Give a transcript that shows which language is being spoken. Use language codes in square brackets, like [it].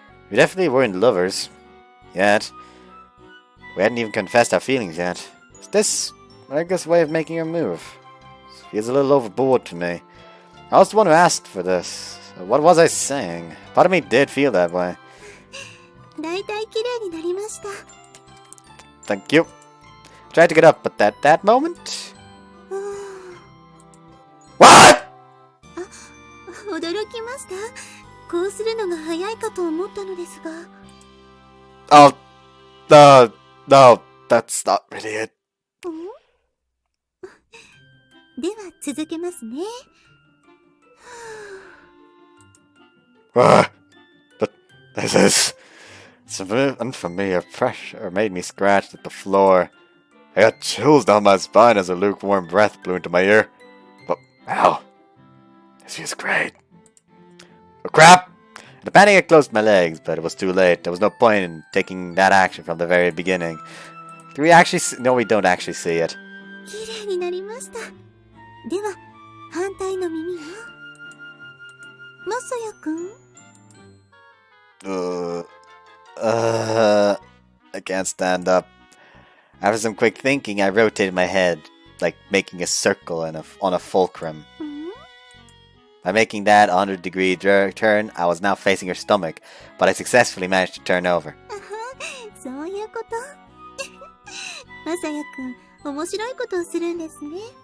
[en] We definitely weren't lovers. Yet. We hadn't even confessed our feelings yet. Is this Marika's way of making her move? It feels a little overboard to me. I was the one who asked for this. So what was I saying? Part of me did feel that way. [ja] だいたい綺麗になりました。 [en] Thank you. Tried to get up, but that moment? What? [ja] 驚きました。こうするのが早いかと思ったのですが。 [en] Oh, no, that's not really it. [ja] では続けますね。 [en] But this is... Some unfamiliar pressure made me scratch at the floor. I got chills down my spine as a lukewarm breath blew into my ear. But, wow, this feels great. Oh crap! In a panic I closed my legs, but it was too late. There was no point in taking that action from the very beginning. Do we actually see? No, we don't actually see it. [ja] 綺麗になりました。では、反対の耳はまさやくん [en] I can't stand up. After some quick thinking, I rotated my head, like making a circle on a fulcrum. By making that 100-degree turn, I was now facing her stomach, but I successfully managed to turn over. [ja] そういうことまさやくん、面白いことをするんですね。